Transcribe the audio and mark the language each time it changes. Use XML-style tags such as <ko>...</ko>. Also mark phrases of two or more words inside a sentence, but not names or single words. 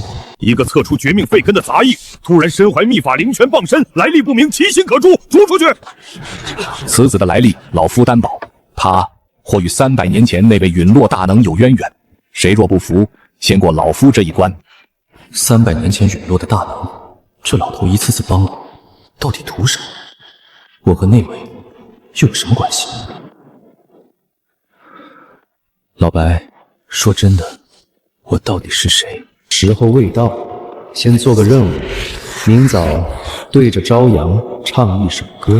<zh>一個測出絕命廢根的雜役，突然身懷秘法靈泉傍身，來歷不明，其心可誅，逐出去。此子的來歷，老夫擔保，他或與300年前那位隕落大能有淵源。誰若不服，先過老夫這一關。 300年前隕落的大能，這老頭一次次幫我，到底圖什麼？我和那位又有什麼關係？老白，說真的， 我到底是誰？时候未到，先做个任務，明早对着朝陽唱一首歌。</zh>